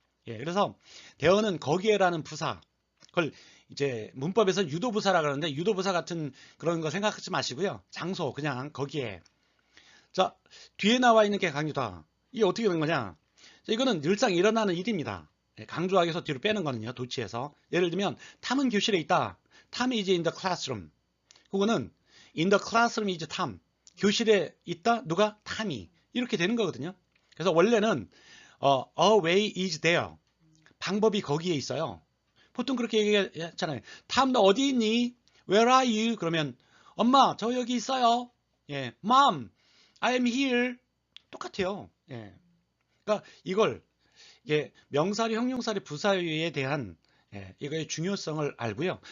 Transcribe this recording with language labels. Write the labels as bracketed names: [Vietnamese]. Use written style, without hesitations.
[Korean] 예, 그래서 there는 거기에라는 부사, 그걸 이제 문법에서 유도부사라 그러는데 유도부사 같은 그런 거 생각하지 마시고요. 장소, 그냥 거기에. 자, 뒤에 나와 있는 게 강조다. 이게 어떻게 된 거냐? 자, 이거는 늘상 일어나는 일입니다. 예, 강조하기 위해서 뒤로 빼는 거는요. 도치에서. 예를 들면 탐은 교실에 있다. 탐이 이제 [English] in the classroom. [Korean] 그거는 [English] in the classroom is 탐. [Korean] 교실에 있다. 누가? 탐이. 이렇게 되는 거거든요. 그래서 원래는 [English] a way is there. [Korean] 방법이 거기에 있어요. 보통 그렇게 얘기했잖아요. 탐, 너 어디 있니? [English] Where are you? [Korean] 그러면 엄마, 저 여기 있어요. [English] 예, Mom, I am here. [Korean] 똑같아요. [English] 예. [Korean] 그러니까 이걸 명사류, 형용사류, 부사류에 대한 이거의 중요성을 알고요.